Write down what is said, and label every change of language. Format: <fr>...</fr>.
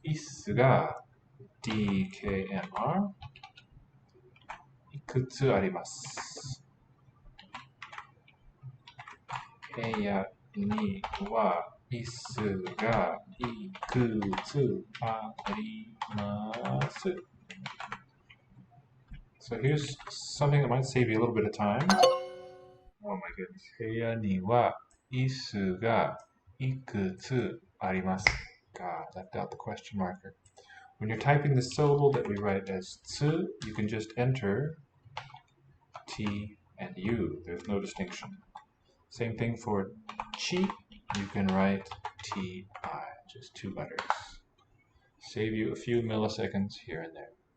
<ja>椅子が DKMR いくつあります。部屋には椅子がいくつあります。</ja> <en>So here's something that might save you a little bit of time. Oh my goodness.</en> <ja>部屋には椅子がいくつありますか</ja> <en>Left out the question marker. When you're typing the syllable that we write as tsu, you can just enter T and you. There's no distinction. Same thing for chi. You can write ti, just 2 letters. Save you a few milliseconds here and there.</en>